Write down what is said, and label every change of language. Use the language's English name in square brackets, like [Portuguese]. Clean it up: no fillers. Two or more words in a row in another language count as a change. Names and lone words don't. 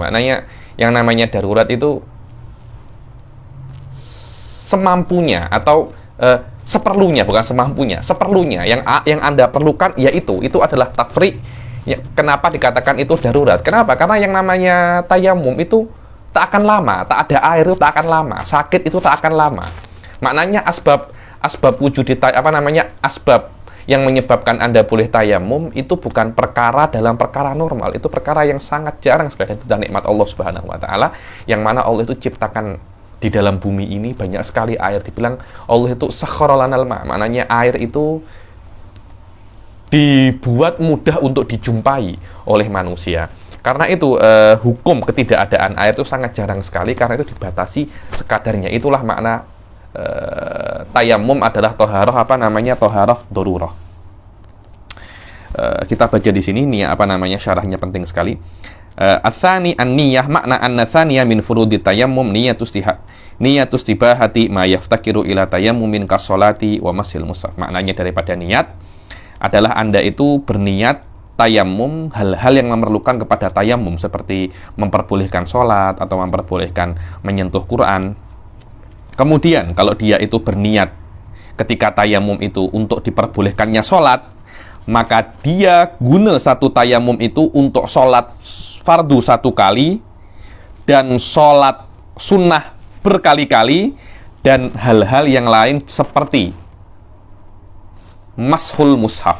[Indonesian] Maknanya yang namanya darurat itu semampunya atau seperlunya, bukan semampunya, seperlunya. Yang Anda perlukan yaitu itu adalah tafri. Ya, kenapa dikatakan itu darurat? Kenapa? Karena yang namanya tayamum itu tak akan lama, tak ada air itu tak akan lama, sakit itu tak akan lama. Maknanya asbab wujud asbab yang menyebabkan Anda boleh tayamum itu bukan perkara dalam perkara normal, itu perkara yang sangat jarang sekali. Itu adalah nikmat Allah [Arabic] سبحانه وتعالى, [Indonesian] yang mana Allah itu ciptakan di dalam bumi ini banyak sekali air. Dibilang Allah itu [Arabic] سخر لنا الماء', [Indonesian] maknanya air itu dibuat mudah untuk dijumpai oleh manusia. Karena itu hukum ketidakadaan air itu sangat jarang sekali, karena itu dibatasi sekadarnya. Itulah makna tayamum adalah [Arabic] طهارة طهارة ضرورة. [Indonesian] Kita baca di sini nih syarahnya penting sekali. [Arabic] الثاني النية معنى الثانية من فروض التيمم نية استباحة ما يفتقر إلى تيمم كالصلاة ومس المصحف. [Indonesian] Maknanya daripada niat adalah Anda itu berniat tayamum, hal-hal yang memerlukan kepada tayamum seperti memperbolehkan sholat atau memperbolehkan menyentuh Quran. Kemudian kalau dia itu berniat ketika tayamum itu untuk diperbolehkannya sholat, maka dia guna satu tayamum itu untuk sholat fardu satu kali dan sholat sunnah berkali-kali, dan hal-hal yang lain seperti [Arabic] مس المصحف.